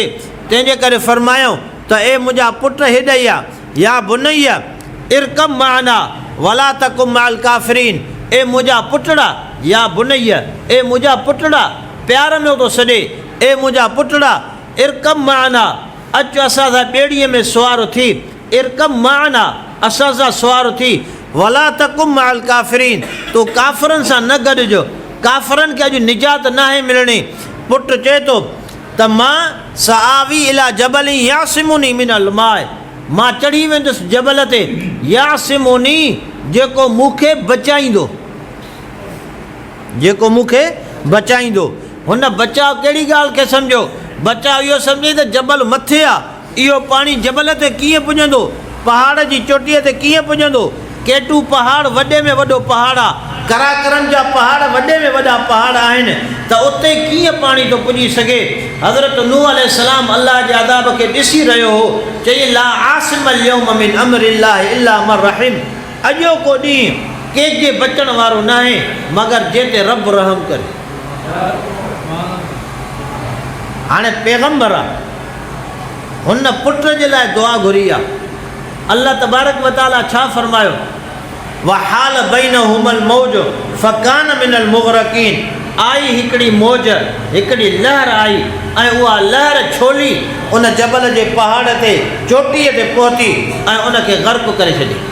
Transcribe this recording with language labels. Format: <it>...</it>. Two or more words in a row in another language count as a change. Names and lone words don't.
<sd>तंहिंजे करे फ़रमायो त ए मुंहिंजा पुट हेॾे आहे,</sd> <ar>يا بني اركب معنا ولا تكن مع الكافرين,</ar> <sd>ए मुंहिंजा पुटड़ा,</sd> <ar>يا بني</ar> <sd>ए मुंहिंजा पुटड़ा, प्यार में थो सॾे, ए मुंहिंजा पुटड़ा</sd> <ar>اركب معنا,</ar> <sd>अचु असां सां ॿेड़ीअ में सुवार थी,</sd> <ar>اركب معنا</ar> <sd>असां सां सुवार थी,</sd> <ar>ولا تكن مع الكافرين,</ar> <sd>तूं काफ़िरनि सां न गॾिजो, काफ़िरनि खे अॼु निजात नाहे मिलणी।</sd> <ar>पुट चए थो त मां سآوي إلى جبل يعصمني من الماء,</ar> <sd>मां चढ़ी वेंदुसि जबल ते, यासिमुनी जेको मूंखे बचाईंदो, जेको मूंखे बचाईंदो। हुन बचाव कहिड़ी ॻाल्हि खे सम्झो, बचाव इहो सम्झे त जबल मथे आहे, इहो पाणी जबल ते कीअं पुॼंदो, पहाड़ जी चोटीअ ते कीअं पुॼंदो, केटू पहाड़ वॾे में वॾो पहाड़ आहे, कराकरनि जा पहाड़ वॾे में वॾा पहाड़ आहिनि, त उते कीअं पाणी थो पुॼी सघे। हज़रत नूह अलैहिस्सलाम अल्लाह जे अज़ाब खे ॾिसी रहियो हो, चई</sd> <ar>لا عاصم اليوم من أمر الله إلا من رحم,</ar> <sd>अॼो को ॾींहुं कंहिंजे बचण वारो न आहे मगर जे ते रब रहम करे। हाणे पैगंबर आहे, हुन पुट जे लाइ दुआ घुरी आहे,</sd> <ar>الله تبارك وتعالى</ar> <sd>छा फरमायो,</sd> <ar>وحال بينهما الموج فكان من المغرقين,</ar> <sd>आई हिकिड़ी मौज, हिकिड़ी लहर आई ऐं उहा लहर छोली उन जबल जे पहाड़ ते चोटीअ ते पहुती ऐं उनखे गर्क करे छॾी।</sd>